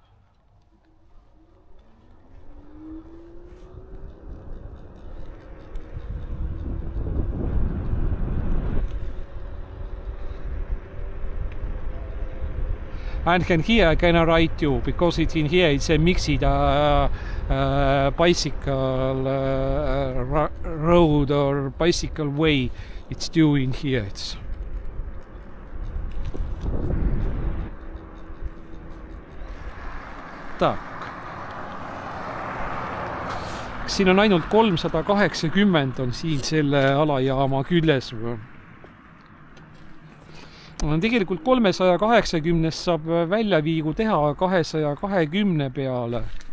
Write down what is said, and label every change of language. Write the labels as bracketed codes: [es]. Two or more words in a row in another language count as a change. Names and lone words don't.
[en] And here can I write you, because it's in here, it's a mixed bicycle road or bicycle way. It's due in here. Tak. [et] Siin on ainult 380 on siin selle alajaama küljes. Tegelikult 380 saab väljaviigu teha 220 peale.